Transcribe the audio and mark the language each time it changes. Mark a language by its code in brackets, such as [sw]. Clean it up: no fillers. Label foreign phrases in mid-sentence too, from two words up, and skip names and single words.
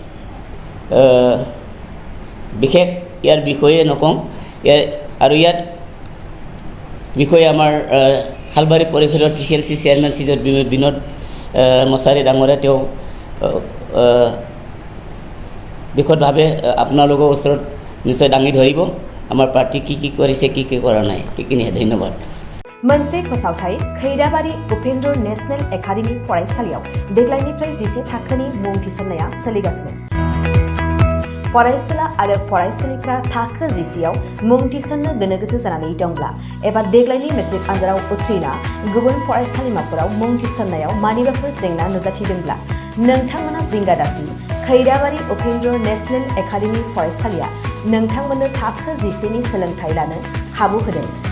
[as] বিশেষ ইয়াৰ বিষয়ে নকওঁ ইয়াৰ বিষয়ে আমাৰ শালবাৰী পৰিষদৰ TCLC চেয়াৰমেন শ্ৰীযুত বিনোদ মছাৰী ডাঙৰে তেওঁ বিশদভাৱে আপোনালোকৰ ওচৰত নিশ্চয় দাঙি ধৰিব আমাৰ পাৰ্টি কি কৰিছে কি কৰা নাই সেইখিনিয়ে ধন্যবাদ [brx] मोनसे फोसावथाय खैराबारि उपेन्द्र नेशनेल एकाडेमि फरायसालियाव देग्लायनिफ्राय 10 थाखोनि मुं थिसननाया सोलिगासिनो फरायसुला आरो फरायसुलिफ्रा थाखो 10आव मुं थिसननो गोनो गोथो जानानै दंब्ला एबा देग्लायनि मेट्रिक आनजादाव उथ्रिना गुबुन फरायसालिमाफोराव मुं थिसननायाव मानिबाफोर जेंना नुजाथिदोंब्ला नोंथांमोना जिंगा दासि खैराबारि उपेन्द्र नेशनेल एकाडेमि फरायसालिया नोंथांमोननो थाखो 10नि सोलोंथाय लानो खाबु होदों